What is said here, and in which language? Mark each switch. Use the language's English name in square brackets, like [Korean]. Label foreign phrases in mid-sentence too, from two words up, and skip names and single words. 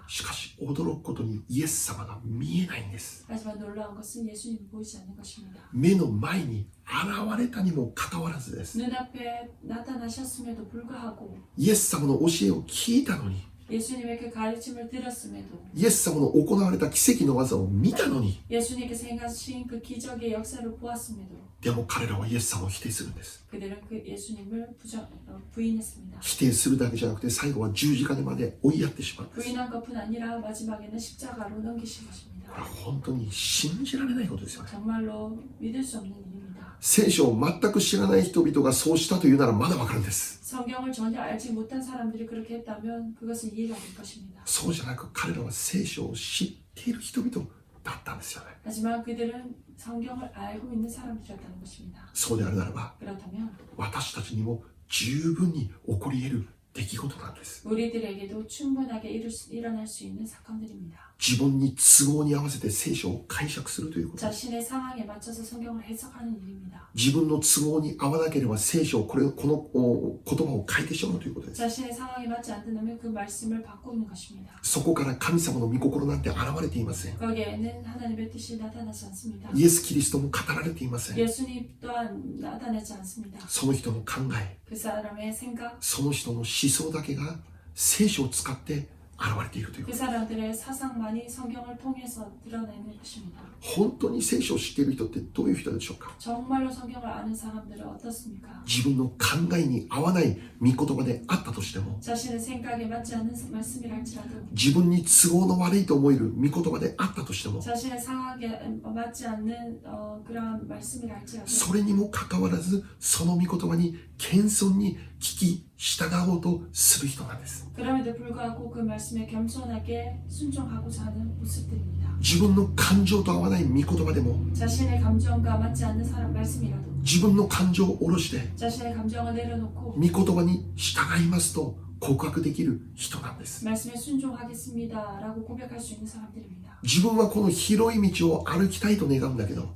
[Japanese] しかし驚くことにイエス様が見えないんです。 [Korean] 하지만 놀라운 것은 예수님이 보이지 않는 것입니다. [Japanese] 目の前に現れたにもかかわらずです。 [Korean] 눈앞에 나타나셨음에도 불구하고 [Japanese] イエス様の教えを聞いたのに、 [Korean] 예수님의 그 가르침을 들었음에도 [Japanese] イエス様の行われた奇跡の技を見たのに、 [Korean] 예수님께서 행하신 그 기적의 역사를 보았음에도 [Japanese] でも彼らはイエス様を否定するんです。 [Korean] 그들은 그 예수님을 부인했습니다. [Japanese] 否定するだけじゃなくて最後は十字架まで追いやってしまうんです。 [Korean] 부인한 것뿐 아니라 마지막에는 십자가로 넘기신 것입니다. [Japanese] これは本当に信じられないことですよね。 [Korean] 정말로 믿을 수 없는 일입니다. [Japanese] 聖書を全く知らない人々がそうしたというならまだわかるんです。 [Korean] 성경을 전혀 알지 못한 사람들이 그렇게 했다면 그것은 이해가 될 것입니다. [Japanese] そうじゃなく彼らは聖書を知っている人々だったんですよね。 [Korean] 하지만 그들은 성경을 알고 있는 사람들이었다는 것입니다. [Japanese] そうであるならば [Korean] 그렇다면 [Japanese] 私たちにも十分に起こり得る出来事なんです。 [Korean] 우리들에게도 충분하게 일어날 수 있는 사건들입니다. [Japanese] 自分に都合に合わせて聖書を解釈するということです。 [Korean] 자신의 상황에 맞춰서 성경을 해석하는 일입니다. [Japanese] 自分の都合に合わなければ聖書をこの言葉を変えてしまうということです。 [Korean] 자신의 상황에 맞지 않는다면 그 말씀을 바꾸는 것입니다. [Japanese] そこから神様の御心なんて現れていません。 [Korean] 거기에는 하나님의 뜻이 나타나지 않습니다. [Japanese] イエス・キリストも語られていません。 [Korean] 예수님 또한 나타나지 않습니다. [Japanese] その人の考え、 [Korean] 그 사람의 생각, [Japanese] その人の思想だけが聖書を使って現れているというこ [Korean] 그 [Japanese] と。 [Korean] 사람들의 사상만이 성경을 통해서 드러내는 것입니다. [Japanese] 本当に聖書を知っている人ってどういう人でしょうか。 [Korean] 정말로 성경을 아는 사람들은 어떻습니까? [Japanese] 自分の考えに合わない御言葉であったとしても、 [Korean] 자신의 생각에 맞지 않는 말씀이랄지라도 [Japanese] 自分に都合の悪いと思える御言葉であったとしても、 [Korean] 자신의 상황에 맞지 않는 그러한 말씀이랄지라도 [Japanese] それにもかかわらずその御言葉に謙遜に聞き従おうとする人なんです。 [Korean] 그럼에도 불구하고 그 말씀에 겸손하게 순종하고자 하는 모습들입니다. [Japanese] 自分の感情と合わない御言葉でも [Korean] 자신의 감정과 맞지 않는 사람 말씀이라도 [Japanese] 自分の感情を下ろして [Korean] 자신의 감정을 내려놓고 [Japanese] 御言葉に従いますと告白できる人なんです。 [Korean] 말씀에 순종하겠습니다라고 고백할 수 있는 사람들입니다. [Japanese] 自分はこの広い道を歩きたいと願うんだけど、